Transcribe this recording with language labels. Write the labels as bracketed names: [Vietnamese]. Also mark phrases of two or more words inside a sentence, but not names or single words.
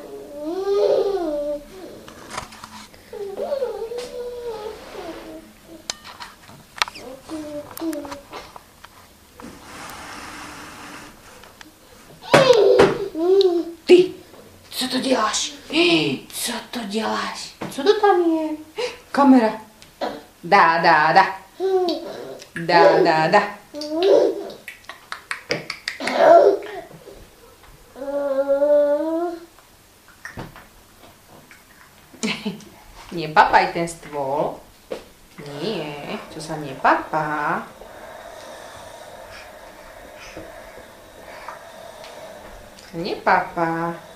[Russian] Ты, что ты делаешь? Что ты делаешь? Что ты там есть? Камера. Да. Да. [Slovak] Nie papaj ten stôl. Nie, to sa nepapá. Nepapá.